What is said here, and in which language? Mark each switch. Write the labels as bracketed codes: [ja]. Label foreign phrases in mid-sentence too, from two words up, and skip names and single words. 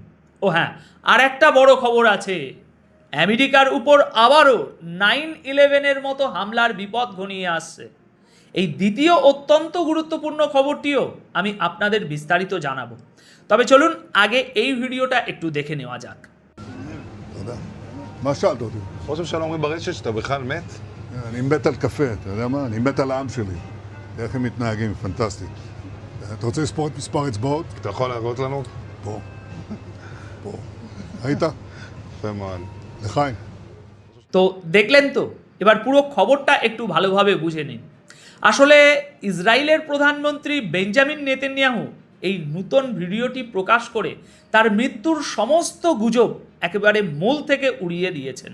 [bn] ও হ্যাঁ, আর একটা বড় খবর আছে, আমেরিকার উপর আবারও 9/11-এর মতো হামলার বিপদ ঘনিয়ে আসছে। এই দ্বিতীয় অত্যন্ত গুরুত্বপূর্ণ খবরটিও আমি আপনাদের বিস্তারিত জানাবো, তবে চলুন আগে এই ভিডিওটা একটু দেখে নেওয়া যাক। [he] תודה. מה שאלת אותי? ראש הממשלה אומרים ברשת שאתה בכלל מת? אני מת על קפה, אתה יודע מה? אני מת על העם שלי. איך הם מתנהגים, פנטסטי. אתה רוצה לספור את מספר אצבעות? אתה יכול להראות לנו? פה. פה. ראית? יפה מאוד. לחיים. [bn] তো দেখলেন তো, এবার পুরো খবরটা একটু ভালোভাবে বুঝে নিন। আসলে ইসরায়েলের প্রধানমন্ত্রী বেঞ্জামিন নেতানিয়াহু এই নূতন ভিডিওটি প্রকাশ করে তার মৃত্যুর সমস্ত গুজব একেবারে মূল থেকে উড়িয়ে দিয়েছেন।